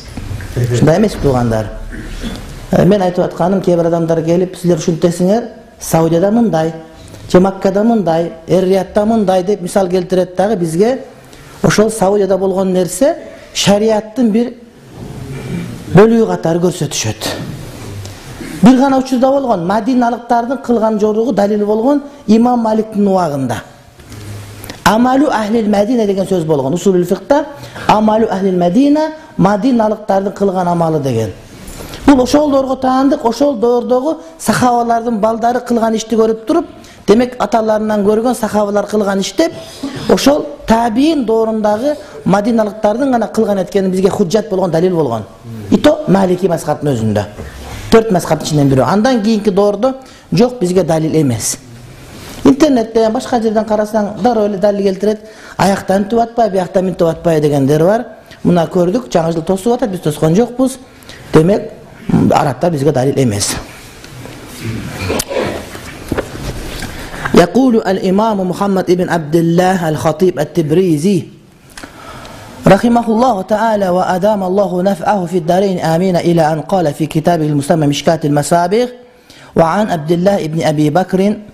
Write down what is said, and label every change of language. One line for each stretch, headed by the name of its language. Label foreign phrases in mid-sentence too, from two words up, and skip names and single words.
Kyrgyz: Ушундай эмес туугандар. Мен айтып атканым, кээ бир адамдар келип, силер ушинтесиңер, Саудияда мындай, же Маккада мындай, Эр-Риядда мындай деп мисал келтирет дагы бизге ошол Саудияда болгон нерсе шариаттын бир бөлүгү катары көрсөтүшөт. Бир гана учурда болгон Мадиналыктардын кылган жоругу далил болгон Имам Маликтин убагында.
Arabic: عمل أهل المدينة
Kyrgyz: деген сөз болгон.
Arabic: أصول الفقه عمل أهل المدينة,
Kyrgyz: Мадиналыктардын кылган амалы деген. Бул ошол доорго таандык, ошол доордогу сахабалардын балдары кылган ишти көрүп туруп, демек аталарынан көргөн сахабалар кылган иш деп, ошол табиин доорундагы Мадиналыктардын гана кылган эткени бизге худжат болгон, далил болгон. Ито Малики мазхабынын өзүндө. 4 мазхабтын ичинен бири. Андан кийинки доордо жок, бизге далил эмес. Интернетте башка жерден карасаң дароо эле далил келтирет. Аяктан түп атпай, бияктан мынтип атпай дегендер бар. Мына көрдүк, жаңы жыл тосуп атат, биз тоскон жокпуз. Демек, арабтар бизге далил эмес.
Arabic: يقول الإمام محمد بن عبد الله الخطيب التبريزي رحمه الله تعالى وأدام الله نفعه في الدارين آمين إلى أن قال في كتابه المسمى مشكاة المصابيغ وعن عبد الله بن أبي بكر